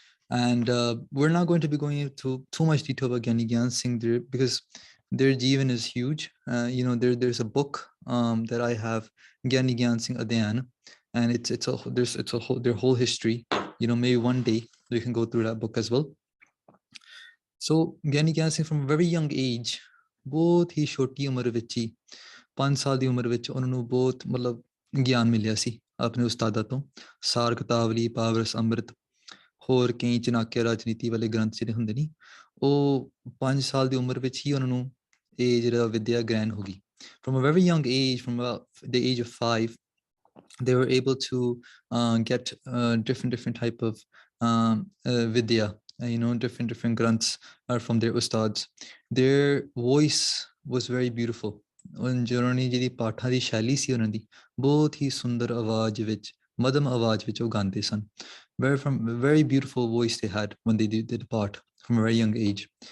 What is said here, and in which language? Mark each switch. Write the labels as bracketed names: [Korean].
[English] And we're not going to be going into too much detail about Giani Gian Singh there, because their Jeevan is huge. There's a book that I have, Giani Gian Singh Adyan, and it's a whole their whole history. Maybe one day we can go through that book as well. So Giani Gian Singh from a very young age, [Punjabi] ਬਹੁਤ ਹੀ ਛੋਟੀ ਉਮਰ ਵਿੱਚ ਹੀ 5 ਸਾਲ ਦੀ ਉਮਰ ਵਿੱਚ ਉਹਨਾਂ ਨੂੰ ਬਹੁਤ ਮਤਲਬ ਗਿਆਨ ਮਿਲਿਆ ਸੀ ਆਪਣੇ ਉਸਤਾਦਾਂ ਤੋਂ. ਸਾਰ ਕਿਤਾਵਲੀ, ਪਾਵਰਸ ਅੰਮ੍ਰਿਤ, ਹੋਰ ਕਈ ਚਨਾਕਿਆ ਰਾਜਨੀਤੀ ਵਾਲੇ ਗ੍ਰੰਥ ਜਿਹੜੇ ਹੁੰਦੇ ਨੇ, ਉਹ 5 ਸਾਲ ਦੀ ਉਮਰ ਵਿੱਚ ਹੀ ਉਹਨਾਂ ਨੂੰ ਇਹ ਜਿਹੜਾ ਵਿਦਿਆ ਗ੍ਰਹਿਣ ਹੋ ਗਈ. [English] From a very young age, from the age of 5, they were able to get different type of vidya, different granths are from their ustads. Their voice was very beautiful. [Punjabi] ਉਹਨਾਂ ਦੀ ਜਿਹੜੀ ਪਾਠਾਂ ਦੀ ਸ਼ੈਲੀ ਸੀ ਉਹਨਾਂ ਦੀ ਬਹੁਤ ਹੀ ਸੁੰਦਰ ਆਵਾਜ਼ ਵਿੱਚ, ਮਧਮ ਆਵਾਜ਼ ਵਿੱਚ ਉਹ ਗਾਉਂਦੇ ਸਨ. [English] Very beautiful voice they had when they did the part from a very young age.